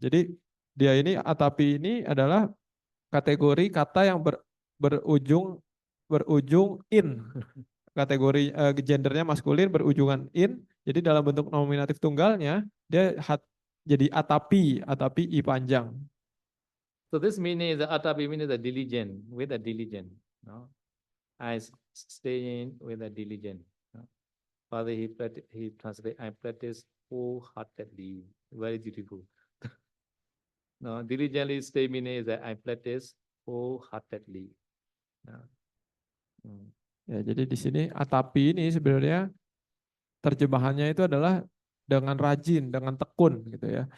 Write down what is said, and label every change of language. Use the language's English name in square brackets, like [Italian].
[Indonesian] Jadi dia ini atapi ini adalah kategori kata yang berujung in. Kategori gendernya maskulin berujungan in. Jadi dalam bentuk nominatif tunggalnya dia jadi atapi i panjang. [English] So this meaning is the atapi meaning the diligent, with a diligent, no? I stay in with a diligent. No? Father, he translate, I practice wholeheartedly. Very beautiful. No, diligently stay meaning is that I practice wholeheartedly. No? [Indonesian] Ya, jadi di sini atapi ini sebenarnya terjemahannya itu adalah dengan rajin, dengan tekun gitu ya.